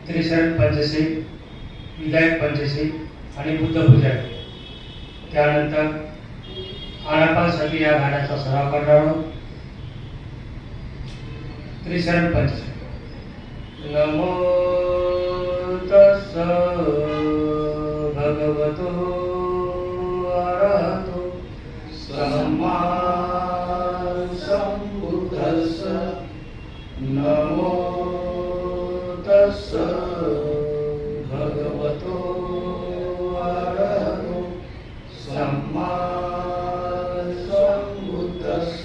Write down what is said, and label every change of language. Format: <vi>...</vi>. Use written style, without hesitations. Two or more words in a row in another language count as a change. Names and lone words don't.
<mr>त्रिशरण पंचशी, विधायक पंचशी आणि बुद्ध पूजा. त्यानंतर आनापानसाठी या गाण्याचा सराव करणार आहोत. त्रिशरण पंचशी.</mr> <pi>नमो तस्स भगवतो अरहतो सम्मा संबुद्धस्स. नमो तस्स भगवतो अरहतो सम्मा संबुद्धस्स.</pi>